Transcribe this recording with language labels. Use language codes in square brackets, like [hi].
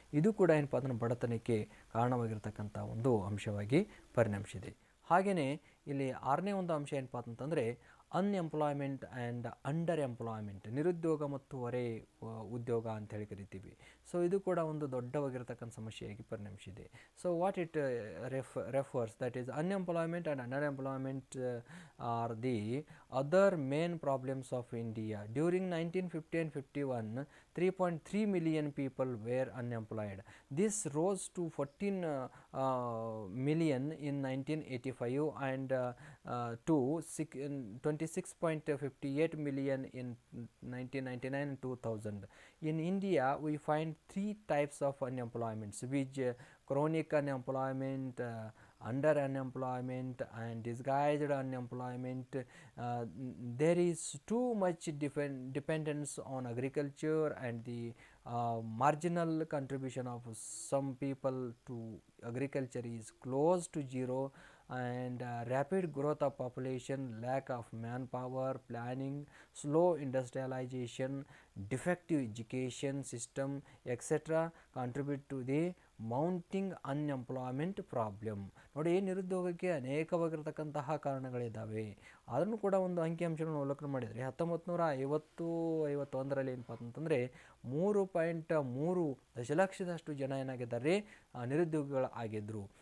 [kn] ಇದು ಕೂಡ ಏನಪ್ಪ ಅಂದ್ರೆ ಬಡತನಕ್ಕೆ ಕಾರಣವಾಗಿರ್ತಕ್ಕಂಥ ಒಂದು ಅಂಶವಾಗಿ ಪರಿಣಮಿಸಿದೆ. ಹಾಗೆಯೇ ಇಲ್ಲಿ 6ನೇ ಒಂದು ಅಂಶ ಏನಪ್ಪ ಅಂತಂದರೆ [en] unemployment and under employment, [kn] ನಿರುದ್ಯೋಗ ಮತ್ತು ಹೊರೆ ಉದ್ಯೋಗ ಅಂತ ಹೇಳಿ ಕರಿತೀವಿ. ಸೊ ಇದು ಕೂಡ ಒಂದು ದೊಡ್ಡವಾಗಿರ್ತಕ್ಕಂಥ ಸಮಸ್ಯೆಯಾಗಿ ಪರಿಣಮಿಸಿದೆ. [en] So what it refers, that is unemployment and underemployment are the other main problems of India. During 1950 and 51, 3.3 million people were unemployed. This rose to 14 million in 1985 and to 26.58 million in 1999 and 2000. In India, we find 3 types of unemployments, which chronic unemployment, under unemployment and disguised unemployment. There is too much dependence on agriculture and the marginal contribution of some people to agriculture is close to zero, and rapid growth of population, lack of manpower planning, slow industrialization, defective education system, etc. contribute to the mounting unemployment problem. [kn] ನೋಡಿ, ನಿರುದ್ಯೋಗಕ್ಕೆ ಅನೇಕವಾಗಿರ್ತಕ್ಕಂತಹ ಕಾರಣಗಳಿದ್ದಾವೆ. ಅದನ್ನು ಕೂಡ ಒಂದು ಅಂಕಿಅಂಶಗಳನ್ನು ಅವಲೋಕನ ಮಾಡಿದರೆ 1951ರಲ್ಲಿ ಏನಪ್ಪ ಅಂತಂದರೆ 3.3 ದಶಲಕ್ಷದಷ್ಟು ಜನ ಏನಾಗಿದ್ದಾರೆ, ನಿರುದ್ಯೋಗಿಗಳು ಆಗಿದ್ದರು.